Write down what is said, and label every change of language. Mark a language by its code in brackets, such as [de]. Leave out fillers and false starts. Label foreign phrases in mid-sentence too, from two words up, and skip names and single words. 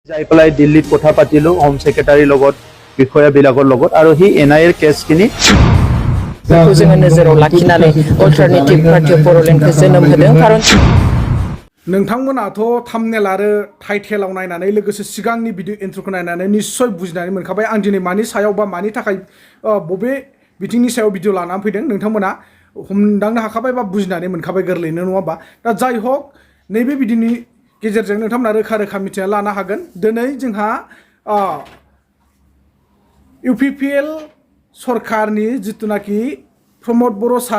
[as] যাই পেলাই দিল্লীত কথা পাতিলো হোম সেক্ৰেটাৰীৰ লগত বিষয়াবিলাকৰ লগত আৰু হি NIA কেছখিনি [brx] बेखौ जोङो नोजोराव लाखिनानै अल्टारनेटिभ पार्टि अफ बर'लेण्डखौ जोनोम होदों खारन नोंथांमोनाथ' थाम्बनेल आरो टाइटेलाव नायनानै लोगोसे सिगांनि भिडिअ इन्ट्र'खौ नायनानै निश्चय बुजिनानै मोनखाबाय आं दिनै मानि सायाव बा मानि थाखाय बबे बिथिंनि सायाव भिडिअ लानानै फैदों नोंथांमोना हमदांनो हाखाबाय बा बुजिनानै मोनखाबाय गोरलैनो नङा होमबा दा जाय हक नैबे भिडिअनि गेजेरजों नोंथांमोना रोखा रोखा मिथिना लानो हागोन दिनै जोंहा UPPL सरकारनि जितुनाखि प्रमद बर' सार